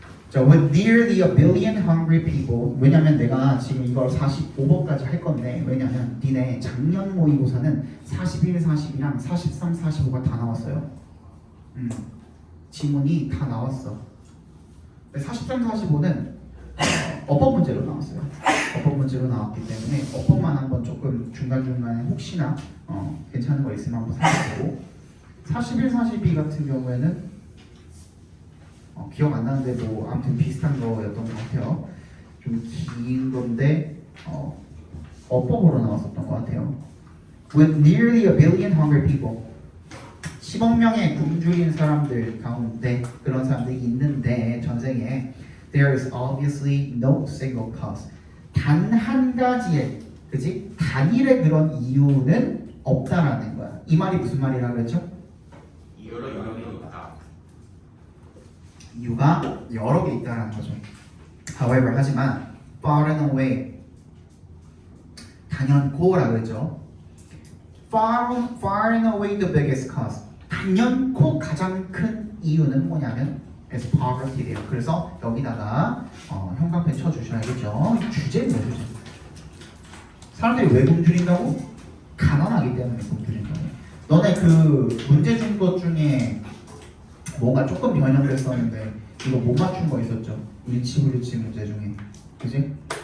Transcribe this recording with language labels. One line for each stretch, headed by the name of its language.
English: 자, with nearly a billion hungry people.
Korean: 왜냐면 내가 지금 이걸 45번까지 할 건데, 왜냐면 니네 작년 모의고사는 41, 40이랑 43, 45가 다 나왔어요. 지문이 다 나왔어. 43, 45는 어법 문제로 나왔어요. 어법 문제로 나왔기 때문에 어법만 한번 조금 중간중간에 혹시나 괜찮은 거 있으면 한번 살펴보고, 41, 42 같은 경우에는 기억 안 나는데 뭐 아무튼 비슷한 거였던 것 같아요. 좀 긴 건데 어법으로 나왔었던 것 같아요.
English: With nearly a billion hungry people,
Korean: 10억 명의 굶주린 사람들 가운데 그런 사람들이 있는데 전생에
English: there is obviously no single cause,
Korean: 단 한 가지의, 그지? 단일의 그런 이유는 없다라는 거야. 이 말이 무슨 말이라 그랬죠? 여러 영역이 있다. 이유가 여러 개 있다라는 거죠.
English: However,
Korean: 하지만
English: far and away,
Korean: 단연코라 그랬죠.
English: Far and away the biggest cause,
Korean: 단연코 가장 큰 이유는 뭐냐면
English: is poverty래요.
Korean: 그래서 여기다가 형광펜 쳐주셔야겠죠. 주제는 주제. 사람들이 왜 굶주린다고? 가난하기 때문에 굶주린다고. 너네 그 문제 준 것 중에 뭔가 조금 변형됐었는데 이거 못 맞춘 거 있었죠? 일치불일치 문제 중에, 그지?